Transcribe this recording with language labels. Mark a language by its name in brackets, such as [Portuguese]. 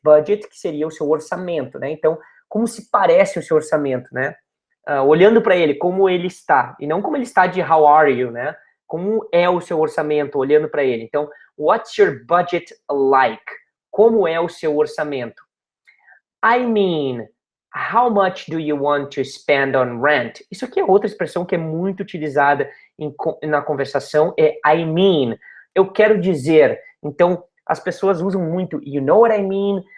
[Portuguese] Budget, que seria o seu orçamento, né? Então, como se parece o seu orçamento, né? Olhando para ele, como ele está, e não como ele está de [English] how are you, [Portuguese] né? Como é o seu orçamento, olhando para ele. Então, [English] what's your budget like? [Portuguese] Como é o seu orçamento? [English] I mean, how much do you want to spend on rent? [Portuguese] Isso aqui é outra expressão que é muito utilizada na conversação, é [English] I mean. [Portuguese] Eu quero dizer. Então, as pessoas usam muito, [English] you know what I mean?